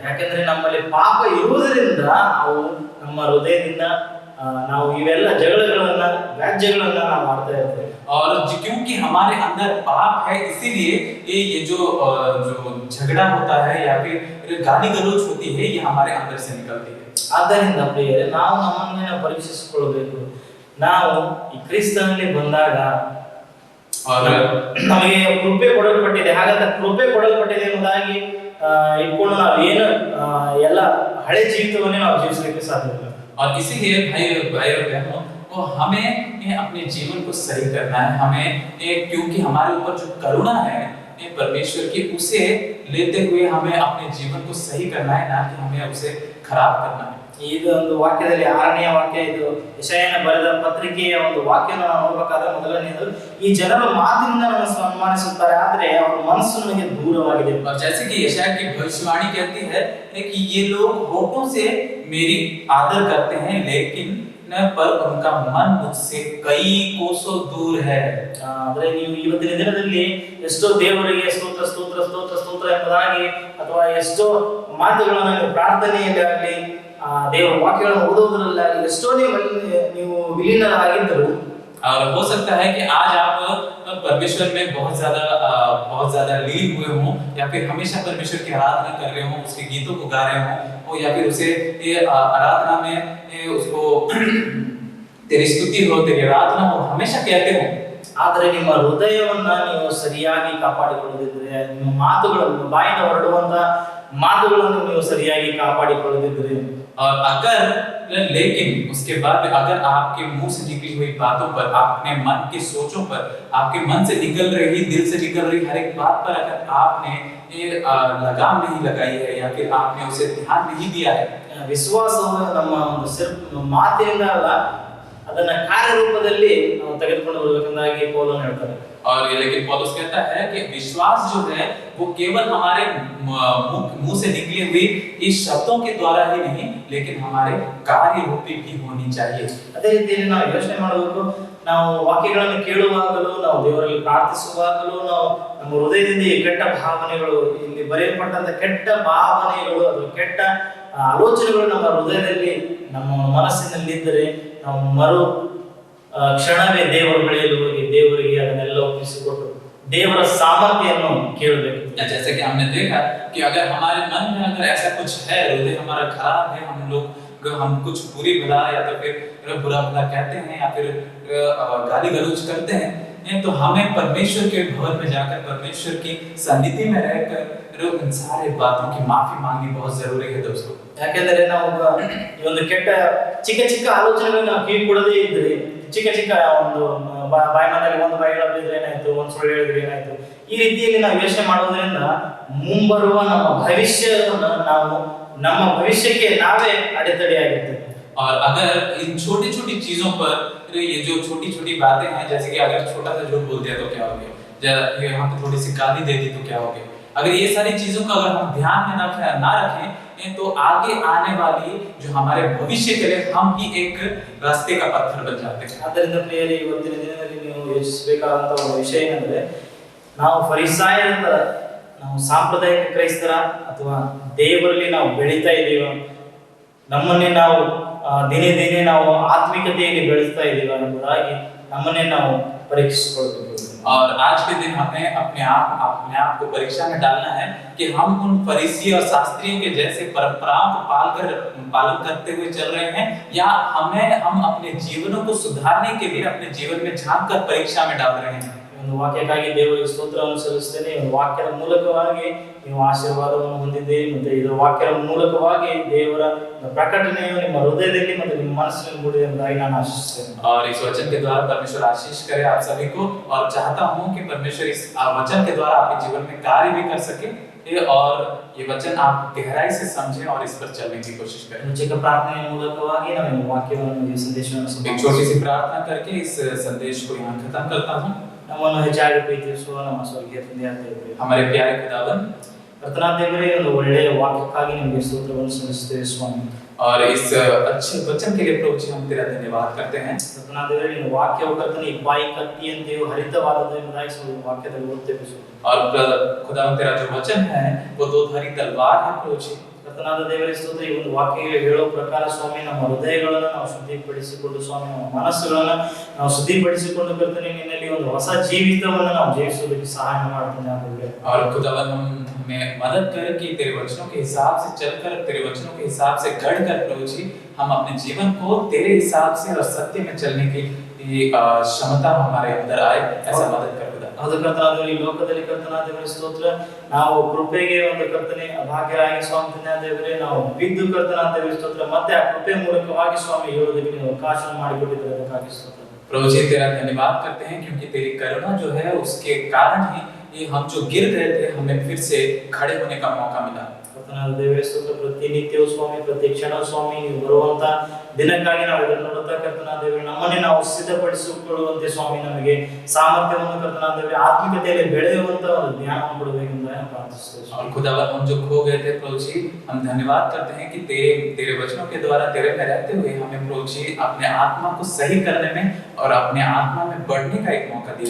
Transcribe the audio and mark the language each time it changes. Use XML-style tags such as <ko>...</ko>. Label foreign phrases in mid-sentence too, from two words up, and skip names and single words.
<kn>ಯಾಕಂದ್ರೆ ನಮ್ಮಲ್ಲಿ ಪಾಪ ಇರುವುದರಿಂದ ಅವು ನಮ್ಮ ಹೃದಯದಿಂದ ನಾವು ಇವೆಲ್ಲ ಜಗಳಗಳನ್ನ, ವ್ಯಾಜ್ಯಗಳನ್ನ ನಾವು ಮಾಡ್ತಾ ಇರ್ತೇವೆ.</kn> <hi>और क्योंकि हमारे अंदर पाप है इसीलिए ये जो झगड़ा होता है या फिर गाली गलौज होती है ये हमारे अंदर से निकलती है।</hi> <kn>ಆದ್ದರಿಂದ ಪ್ರಿಯರೇ, ನಾವು ನಮ್ಮನ್ನೇ ನಾವು ಪರೀಕ್ಷಿಸಿಕೊಳ್ಳಬೇಕು. ನಾವು ಈ ಕ್ರಿಸ್ತನಲ್ಲಿ ಬಂದಾಗ ನಮಗೆ ಕೃಪೆ ಕೊಡಲ್ಪಟ್ಟಿದೆ. ಹಾಗಾದ್ರೆ ಕೃಪೆ ಕೊಡಲ್ಪಟ್ಟಿದೆ ಎಂಬುದಾಗಿ ಇಟ್ಕೊಂಡು ನಾವು ಏನು ಎಲ್ಲ ಹಳೆ ಜೀವಿತವನ್ನೇ ನಾವು ಜೀವಿಸಲಿಕ್ಕೆ ಸಾಧ್ಯವಿಲ್ಲ.</kn> <hi>और इसीलिए भाई और बहनों को हमें अपने जीवन को सही करना है। हमें क्योंकि हमारे ऊपर जो करुणा है परमेश्वर की, उसे लेते हुए हमें अपने जीवन को सही करना है, ना कि हमें उसे खराब करना है।</hi> <kn>ಇದು ಒಂದು ವಾಕ್ಯದಲ್ಲಿ 6ನೇ ವಾಕ್ಯ, ಇದು ಯೆಶಾಯನ ಬರೆದ ಪತ್ರಿಕೆಯ ಒಂದು ವಾಕ್ಯನ ನಾವು ನೋಡಬೇಕಾದ್ರೆ ಮೊದಲನೇದು, ಈ ಜನರು ಮಾತಿನಿಂದ ನಮ್ಮನ್ನು ಸನ್ಮಾನಿಸುತ್ತಾರೆ ಆದರೆ ಅವರ ಮನಸ್ಸು ನಮಗೆ ದೂರವಾಗಿದೆ.</kn> <hi>और जैसे कि यशायाह की भविष्यवाणी कहती है कि ये लोग होठों से मेरी आदर करते हैं लेकिन पर उनका मन मुझसे कई कोसों दूर है।</hi> <kn>ಅಂದ್ರೆ ನೀವು ಇವತ್ತಿನ ದಿನದಲ್ಲಿ ಎಷ್ಟೋ ದೇವರಿಗೆ ಸ್ತೋತ್ರ ಸ್ತೋತ್ರ ಸ್ತೋತ್ರ ಸ್ತೋತ್ರ ಎಂಬುದಾಗಿ ಅಥವಾ ಎಷ್ಟೋ ಮಾತುಗಳನ್ನು ನೀವು ಪ್ರಾರ್ಥನೆಯಲ್ಲಿ ಆಗಲಿ ದೇವರ ವಾಕ್ಯಗಳನ್ನು ಓದುವುದರಲ್ಲಿ ಎಷ್ಟೋ ನೀವು ವಿಲೀನರಾಗಿದ್ದರು.</kn> <hi>और हो सकता है कि आज आप परमेश्वर में बहुत ज्यादा लीन हुए हों या फिर हमेशा परमेश्वर की आराधना कर रहे हों, उसके गीतों को गा रहे हों या फिर उसे आराधना में उसको तेरी स्तुति हो, तेरी आराधना हो, हमेशा कहते हो।</hi> <kn>ಆದರೆ ನಿಮ್ಮ ಹೃದಯವನ್ನ ನೀವು ಸರಿಯಾಗಿ ಕಾಪಾಡಿಕೊಳ್ಳದಿದ್ದರೆ, ನಿಮ್ಮ ಮಾತುಗಳನ್ನು, ಬಾಯಿಂದ ಹೊರಡುವಂತ ಮಾತುಗಳನ್ನು ನೀವು ಸರಿಯಾಗಿ ಕಾಪಾಡಿಕೊಳ್ಳದಿದ್ದರೆ,</kn> <hi>और अगर लेकिन उसके बाद अगर आपके मुंह से निकली हुई बातों पर, अपने मन की सोचों पर, आपके मन से निकल रही, दिल से निकल रही हर एक बात पर अगर आपने लगाम नहीं लगाई है या फिर आपने उसे ध्यान नहीं दिया है,</hi> <kn>ವಿಶ್ವಾಸವು ನಮ್ಮ ಒಂದು ಮಾತಿನಿಂದ ಅಲ್ಲ, ಅದನ್ನ ಕಾರ್ಯರೂಪದಲ್ಲಿ ನಾವು ತೆಗೆದುಕೊಂಡು ಬರಬೇಕೆಂದಾಗಿ ಪೌಲನು ಹೇಳ್ತಾರೆ.</kn> <hi>और लेकिन पौलुस कहता है कि विश्वास जो है वो केवल हमारे मुंह से निकली हुई इस शब्दों के द्वारा ही नहीं लेकिन हमारे कार्य रूपी भी होनी चाहिए।</hi> <kn>ಅದೇ ರೀತಿಯಲ್ಲಿ ನಾವು ಯೋಚನೆ ಮಾಡಬೇಕು, ನಾವು ವಾಕ್ಯಗಳನ್ನು ಕೇಳುವಾಗಲೂ, ನಾವು ದೇವರಲ್ಲಿ ಪ್ರಾರ್ಥಿಸುವಾಗಲೂ, ನಾವು ನಮ್ಮ ಹೃದಯದಿಂದ ಈ ಕೆಟ್ಟ ಭಾವನೆಗಳು, ಇಲ್ಲಿ ಬರೆಯಲ್ಪಟ್ಟಂತ ಕೆಟ್ಟ ಭಾವನೆಗಳು ಅಥವಾ ಕೆಟ್ಟ ಆಲೋಚನೆಗಳು ನಮ್ಮ ಹೃದಯದಲ್ಲಿ, ನಮ್ಮ ಮನಸ್ಸಿನಲ್ಲಿ ಇದ್ದರೆ ನಾವು ಕ್ಷಣವೇ ದೇವರ ಬಳಿಯಲ್ಲಿ ಹೋಗಿ ದೇವರಿಗೆ ಅದನ್ನೆಲ್ಲ ಒಪ್ಪಿಸಿಕೊಟ್ಟು ದೇವರ ಸಾಮರ್ಥ್ಯವನ್ನು ಕೇಳಬೇಕು.</kn> <hi>जैसे कि हमने देखा कि अगर हमारे मन में अगर ऐसा कुछ है, हृदय हमारा खराब है, हम कुछ बुरी भला या तो फिर बुरा भला कहते हैं या फिर गाली गलौज करते हैं, तो हमें परमेश्वर के भवन में जाकर परमेश्वर की सन्निधि में रहकर इन सारे बातों की माफी मांगनी बहुत जरूरी है दोस्तों।</hi> <kn>ಯಾಕೆಂದರೆ ನಾವು ಈ ಒಂದು ಕೆಟ್ಟ ಚಿಕ್ಕ ಚಿಕ್ಕ ಆಲೋಚನೆಗಳನ್ನ ನಾವು ಕಿವಿ ಕೊಡದೇ ಇದ್ರೆ, ಚಿಕ್ಕ ಚಿಕ್ಕ ಒಂದು ಬಾಯಿ ಮನೆಯಲ್ಲಿ ಒಂದು ಬಾಯಿ ಹೇಳಿದ್ರೆ ಏನಾಯ್ತು, ಒಂದು ಸುಳ್ಳು ಹೇಳಿದ್ರೆ ಏನಾಯ್ತು, ಈ ರೀತಿಯಲ್ಲಿ ನಾವು ಯೋಚನೆ ಮಾಡೋದ್ರಿಂದ ಮುಂಬರುವ ನಮ್ಮ ಭವಿಷ್ಯವನ್ನು ನಾವು ನಮ್ಮ ಭವಿಷ್ಯಕ್ಕೆ ನಾವೇ ಅಡೆತಡೆಯಾಗಿರ್ತೇವೆ.</kn> <hi>और अगर इन छोटी छोटी चीजों पर ये जो छोटी छोटी बातें हैं, जैसे कि अगर छोटा सा झूठ बोल दिया तो क्या हो गया, यहाँ पे थोड़ी सी गाली दे दी तो क्या हो गया, अगर ये सारी चीजों को अगर हम ध्यान में ना रखें तो आगे आने वाली जो हमारे भविष्य के लिए हम ही एक रास्ते का पत्थर बन जाते हैं।</hi> <kn>ಆದ್ದರಿಂದ ಪ್ರಿಯರೇ, ಇವತ್ತಿನ ದಿನದಲ್ಲಿ ನೀವು ಯೋಚಿಸಬೇಕಾದಂತ ಒಂದು ವಿಷಯ ಏನಂದ್ರೆ, ನಾವು ಫರಿಸಾಯರ, ನಾವು ಸಾಂಪ್ರದಾಯಿಕ ಕ್ರೈಸ್ತರ ಅಥವಾ ದೇವರಲ್ಲಿ ನಾವು ಬೆಳೀತಾ ಇದ್ದೀವ, ನಮ್ಮನ್ನೇ ನಾವು ದಿನೇ ದಿನೇ ನಾವು ಆತ್ಮಿಕತೆಯಲ್ಲಿ ಬೆಳೆಸ್ತಾ ಇದ್ದೀವ ಎಂಬುದಾಗಿ ನಮ್ಮನ್ನೇ ನಾವು ಪರೀಕ್ಷಿಸಿಕೊಳ್ಳಬೇಕು.</kn> <hi>और आज के दिन हमें अपने आप को परीक्षा में डालना है कि हम उन फरीसी और शास्त्रियों के जैसे परंपराओं को पालन करते हुए चल रहे हैं या हम अपने जीवनों को सुधारने के लिए अपने जीवन में झांक कर परीक्षा में डाल रहे हैं।</hi> <kn>ಒಂದು ವಾಕ್ಯಕ್ಕಾಗಿ ದೇವರಿಗೆ ಸ್ತೋತ್ರವನ್ನು ಸಲ್ಲಿಸ್ತೇನೆ. ಈ ಒಂದು ವಾಕ್ಯದ ಮೂಲಕವಾಗಿ ನೀವು ಆಶೀರ್ವಾದವನ್ನು ಹೊಂದಿದ್ದೀರಿ ಮತ್ತು ಇದರ ವಾಕ್ಯದ ಮೂಲಕವಾಗಿ ದೇವರ ಪ್ರಕಟಣೆಯು ನಿಮ್ಮ ಹೃದಯದಲ್ಲಿ ಮತ್ತು ನಿಮ್ಮ ಮನಸ್ಸಿನಲ್ಲಿ ಮೂಡಿದೆ ಎಂಬುದಾಗಿ ನಾನು ಆಶಿಸುತ್ತೇನೆ.</kn> <hi>और इस वचन के द्वारा परमेश्वर आशीष करे आप सभी को, और चाहता हूं कि परमेश्वर इस वचन के द्वारा आपके जीवन में कार्य भी कर सके, और ये वचन आप गहराई से समझें और इस पर चलने की कोशिश करें.</hi> <kn>ಚಿಕ್ಕ ಪ್ರಾರ್ಥನೆಯ ಮೂಲಕವಾಗಿ ನಾವು ಈ ವಾಕ್ಯವನ್ನು ಈ ಸಂದೇಶವನ್ನು</kn> <hi>एक छोटी सी प्रार्थना करके इस संदेश को यहाँ खत्म करता हूँ.</hi> <kn>ನಮ್ಮನ್ನು ಹೆಚ್ಚಾಗಿ ಪ್ರೀತಿಸುವ ನಮ್ಮ ಸ್ವರ್ಗೀಯ ತಂದೆಯಾದ ದೇವರೇ,</kn> <hi>हमारे प्यारे खुदावन,</hi> <kn>ಕರ್ತನಾದ ದೇವರೇ, ಒಂದು ಒಳ್ಳೆಯ ವಾಕ್ಯಕ್ಕಾಗಿ ನಿಮಗೆ ಸ್ತೋತ್ರವನ್ನು ಸಲ್ಲಿಸುತ್ತೇವೆ ಸ್ವಾಮಿ.</kn> <hi>और इस अच्छे वचन के लिए प्रभु जी हम तेरा धन्यवाद करते हैं.</hi> <kn>ಕರ್ತನಾದ ದೇವರೇ, ನಿನ್ನ ವಾಕ್ಯವು ಕರ್ತನ ಇಬ್ಬಾಯಿ ಕತ್ತಿಯಂತೆಯೂ ಹರಿತವಾದದ್ದು ಎಂಬುದಾಗಿ ವಾಕ್ಯದಲ್ಲಿ ಓದ್ತೇವೆ ಸ್ವಾಮಿ.</kn> <hi>और खुदावन तेरा जो वचन है वो दो धारी तलवार है प्रभु जी.</hi> <kn>ಕರ್ತನಾದ ದೇವರೇ ಸ್ತೋತ್ರ. ಈ ಒಂದು ವಾಕ್ಯ ಹೇಳೋ ಪ್ರಕಾರ ಸ್ವಾಮಿ ನಮ್ಮ ಹೃದಯಗಳನ್ನು ನಾವು ಶುದ್ಧಿಪಡಿಸಿಕೊಂಡು ಸ್ವಾಮಿ, ನಮ್ಮ ಮನಸ್ಸುಗಳನ್ನು ನಾವು ಶುದ್ಧಿಪಡಿಸಿಕೊಂಡು ಕರ್ತನೆ ನಿನ್ನಲ್ಲಿ ಒಂದು ಹೊಸ ಜೀವಿತವನ್ನು ನಾವು ಜೀವಿಸೋದಕ್ಕೆ ಸಹಾಯ ಮಾಡ್ತಾನೆ ಆದ್ರೆ.</kn> <hi>और खुदावन हमें मदद कर कि तेरे वचनों के हिसाब से चलकर, तेरे वचनों के हिसाब से गढ़कर प्रभु जी हम अपने जीवन को तेरे हिसाब से और सत्य में चलने की क्षमता हमारे अंदर आए, ऐसा मदद कर खुदा.</hi> <kn>ಅದು ಕರ್ತನಾದ ಈ ಲೋಕದಲ್ಲಿ ಕರ್ತನಾದ ದೇವರೇ ಸ್ತೋತ್ರ, ನಾವು ಕೃಪೆಗೆ ಒಂದು ಕರ್ತನೆ ಅಭಾಗ್ಯರಾಗಿ ಸ್ವಾಮಿ ತಂದೆಯಾದ ದೇವರೇ, ನಾವು ಬಿದ್ದು ಕರ್ತನಾದ ದೇವರೇ ಸ್ತೋತ್ರ, ಮತ್ತೆ ಆ ಕೃಪೆ ಮೂಲಕವಾಗಿ ಸ್ವಾಮಿ ಹೇಳೋದಕ್ಕೆ ನೀವು ಅವಕಾಶ ಮಾಡಿಕೊಟ್ಟಿದ್ದೀರಿ, ಅದಕ್ಕಾಗಿ ಸ್ತೋತ್ರ.</kn> <hi>प्रभु जी तेरा धन्यवाद करते हैं क्योंकि तेरी करुणा जो है उसके कारण ही ये हम जो गिर गए थे हमें फिर से खड़े होने का मौका मिला.</hi> <kn>ಕರ್ತನಾದ ದೇವರೇ ಸ್ತೋತ್ರ. ಪ್ರತಿನಿತ್ಯವೂ ಸ್ವಾಮಿ, ಪ್ರತಿ ಕ್ಷಣ ಸ್ವಾಮಿ, ನೀವು ಬರುವಂತ ದಿನಕ್ಕಾಗಿ ನಾವು ಇದನ್ನು ನೋಡುತ್ತಾ ಕರ್ತನಾದ ದೇವರೇ, ನಮ್ಮನ್ನೇ ನಾವು ಸಿದ್ಧಪಡಿಸಿಕೊಳ್ಳುವಂತೆ ಸ್ವಾಮಿ ನಮಗೆ ಸಾಮರ್ಥ್ಯವನ್ನು ಕರ್ತನಾದ ದೇವರೇ, ಆತ್ಮಿಕತೆಯಲ್ಲಿ ಬೆಳೆಯುವಂತ ಒಂದು ಜ್ಞಾನವನ್ನು ಕೊಡಬೇಕೆಂದು ನಾನು ಪ್ರಾರ್ಥಿಸುತ್ತೇವೆ.</kn> <hi>और खुदावन हम जो खो गए थे प्रभु जी, हम धन्यवाद करते हैं कि तेरे वचनों के द्वारा तेरे में रहते हुए हमें प्रभु जी अपने आत्मा को सही करने में और अपने आत्मा में बढ़ने का एक मौका दिया.</hi>